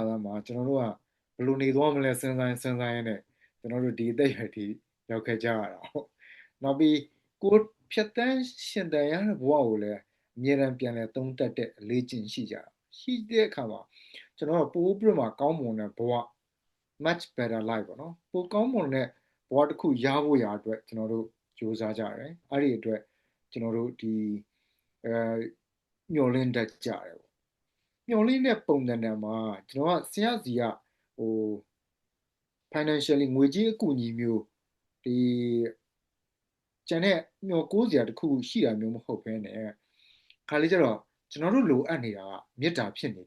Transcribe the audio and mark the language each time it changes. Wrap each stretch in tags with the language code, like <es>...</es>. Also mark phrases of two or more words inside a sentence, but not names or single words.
<my>လာမှာကျွန်တော်တို့ကဘယ်လိုနေသွားမလဲစဉ်းစားရင်းနဲ့ကျွန်တော်တို့ဒီအသက်အရွယ်ထိရောက်ခဲ့ကြရတာပေါ့။နောက်ပြီးကိုဖြတ်တန်းရှင်တန်ရတဲ့ဘဝကိုလည်းအမြဲတမ်းပြန်လဲသုံးသပ်တဲ့အလေးကျင့်ရှိကြတာ။ရှိတဲ့အခါမှာကျွန်တော်တို့ပိုးပြမှာကောင်းမွန်တဲ့ဘဝ</my> <en>much better life</en> <my>ပေါ့နော်။ပိုကောင်းမွန်တဲ့ဘဝတစ်ခုရဖို့ရာအတွက်ကျွန်တော်တို့ကြိုးစားကြရတယ်။အဲ့ဒီအတွက်ကျွန်တော်တို့ဒီ မျောလင်းတတ်ကြတယ်ပေါ့မျောလင်းတဲ့ပုံစံတည်းမှာကျွန်တော်ကဆရာစီကဟို financially ငွေကြေးအကူအညီမျိုးဒီကျန်တဲ့မျောကိုးစရာတစ်ခုရှိတာမျိုးမဟုတ်ဘဲနဲ့ခါလေးကျတော့ကျွန်တော်တို့လိုအပ်နေတာကမေတ္တာဖြစ်နေ</my>